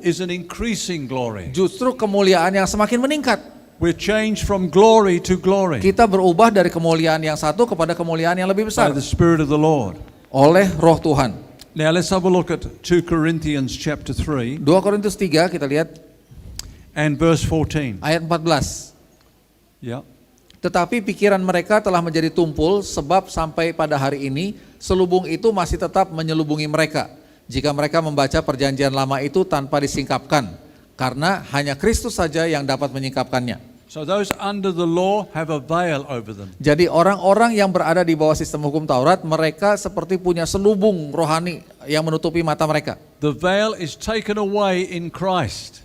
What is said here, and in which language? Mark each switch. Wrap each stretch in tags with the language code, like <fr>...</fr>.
<en>is an increasing glory.</en> <id>justru kemuliaan yang semakin meningkat.</id> <en>We're changed from glory to glory</en> <id>Kita berubah dari kemuliaan yang satu kepada kemuliaan yang lebih</id> <en>by the Spirit of the Lord.</en> <id>oleh Roh Tuhan.</id> <en>Now let's have a look at 2 Corinthians chapter 3</en> <id>2 Korintus 3 kita lihat</id> <en>and verse 14.</en> <id>ayat 14.</id> <en>Yeah.</en> <id>Tetapi pikiran mereka telah menjadi tumpul sebab sampai pada hari ini selubung itu masih tetap menyelubungi mereka. Jika mereka membaca perjanjian lama itu tanpa disingkapkan, karena hanya Kristus saja yang dapat menyingkapkannya.</id> <en>So those under the law have a veil over them.</en> <id>Jadi orang-orang yang berada di bawah sistem hukum Taurat, mereka seperti punya selubung rohani yang menutupi mata mereka.</id> <en>The veil is taken away in Christ.</en>